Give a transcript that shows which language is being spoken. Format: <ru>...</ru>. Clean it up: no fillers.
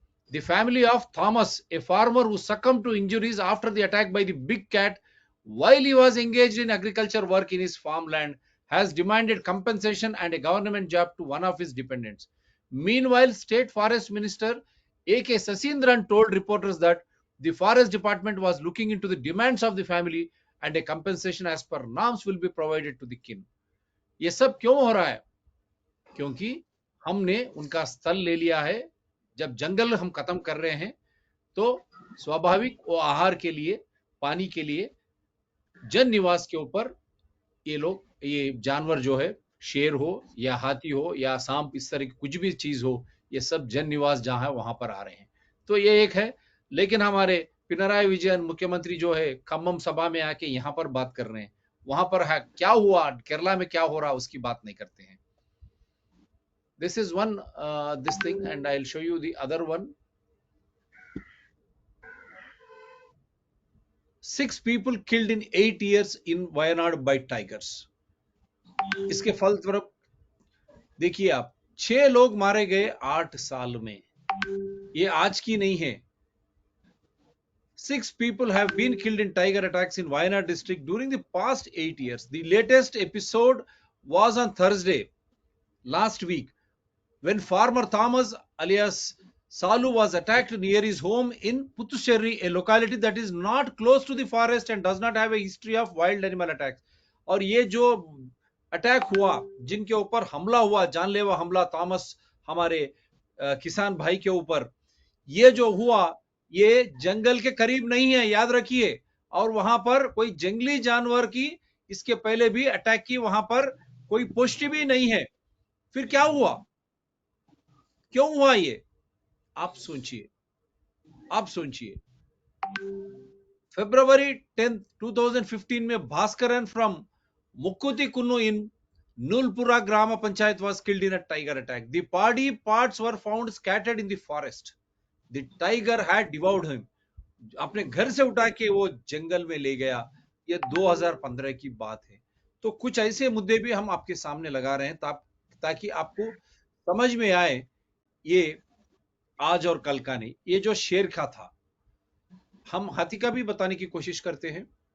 <en>The family of Thomas, a farmer who succumbed to injuries after the attack by the big cat while he was engaged in agriculture work in his farmland, has demanded compensation and a government job to one of his dependents. Meanwhile, State Forest Minister A.K. Sasindran told reporters that the Forest Department was looking into the demands of the family and a compensation as per norms will be provided to the kin.</en> <hi>ये सब क्यों हो रहा है? क्योंकि हमने उनका स्थल ले लिया है. जब जंगल हम खत्म कर रहे हैं तो स्वाभाविक वो आहार के लिए, पानी के लिए, जन निवास के ऊपर ये जानवर जो है, शेर हो या हाथी हो या सांप, इस तरह की कुछ भी चीज हो, ये सब जन निवास जहां है वहां पर आ रहे हैं. तो ये एक है. लेकिन हमारे पिनराई विजयन मुख्यमंत्री जो है खम्मम सभा में आके यहाँ पर बात कर रहे हैं. वहां पर है क्या हुआ, केरला में क्या हो रहा, उसकी बात नहीं करते हैं.</hi> <en>This is one this thing, and I'll show you the other one. 6 people killed in 8 years in Wayanad by tigers.</en> <hi>इसके फलस्वरूप देखिए आप, 6 लोग मारे गए 8 साल में. ये आज की नहीं है.</hi> <en>6 people have been killed in tiger attacks in Wayanad district during the past 8 years. The latest episode was on Thursday last week when farmer Thomas alias Salu was attacked near his home in Puthuscherry, a locality that is not close to the forest and does not have a history of wild animal attacks.</en> <hi>और ये जो attack हुआ, जिनके ऊपर हमला हुआ, जानलेवा हमला थॉमस हमारे किसान भाई के ऊपर, ये जो हुआ ये जंगल के करीब नहीं है, याद रखिए. और वहां पर कोई जंगली जानवर की इसके पहले भी अटैक की वहां पर कोई पुष्टि भी नहीं है. फिर क्या हुआ, क्यों हुआ ये, आप सोचिए, आप सोचिए.</hi> <en>February 10th 2015 में Bhaskaran from Mukkuti Kunnu in Nulpura Grama Panchayat was killed in a tiger attack. The body parts were found scattered in the forest. The tiger had devoured him.</en> <hi>अपने घर से उठा के वो जंगल में ले गया. ये 2015 की बात है. तो कुछ ऐसे मुद्दे भी हम आपके सामने लगा रहे हैं ताकि आपको समझ में आए ये आज और कल का नहीं. ये जो शेर का था, हम हाथी का भी बताने की कोशिश करते हैं.</hi>